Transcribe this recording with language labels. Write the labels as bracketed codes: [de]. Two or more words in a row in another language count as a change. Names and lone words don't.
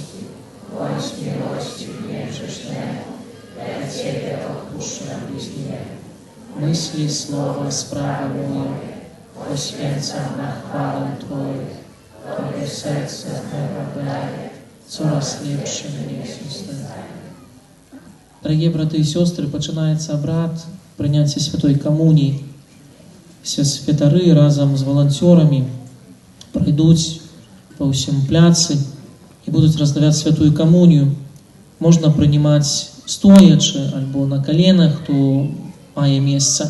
[pl] Bądź miłościw niegrzesznemu, dla Ciebie odpuszczam bliźniemu. Myśli, słowa, sprawy moje, poświęcam na chwałę Twoją. Tobie serce mego daje, coraz lepsze mnie się staje. [uk] Дорогі брати і сестри, починається обряд прийняття Святої Комунії. Всі святари разом з волонтерами пройдуть по всім пляці і будуть роздавати Святую Комунію. Можна приймати стоячи або на коленах, хто має місце.